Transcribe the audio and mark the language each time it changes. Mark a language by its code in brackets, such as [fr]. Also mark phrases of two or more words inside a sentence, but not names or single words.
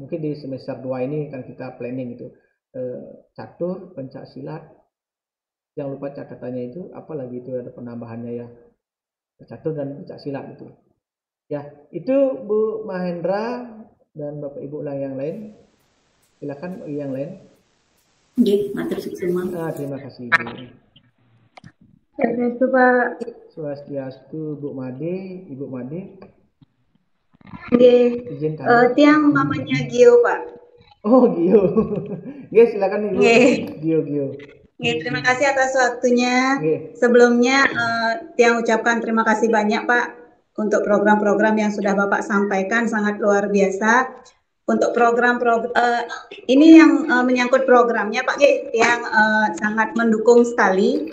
[id] Mungkin di semester 2 ini kan kita planning itu catur, pencak silat. Jangan lupa catatannya itu, apalagi itu ada penambahannya ya. Catur dan pencak silat itu. Ya, itu Bu Mahendra dan Bapak Ibu yang lain. Silakan yang lain. [ban] Nggih, matur suwun. [id] Terima kasih Ibu. [ban] Swastiastu Pak. [id] Swastiastu Bu Made, Ibu Made. Nggih. Tiang mamanya Gio, Pak. Oh, Gio. Nggih, silakan Ibu. Gio. Nggih, terima kasih atas waktunya. Sebelumnya Tiang ucapkan terima kasih banyak Pak untuk program-program yang sudah Bapak sampaikan, sangat luar biasa. Untuk program-program ini yang menyangkut programnya Pak, Tiang sangat mendukung sekali.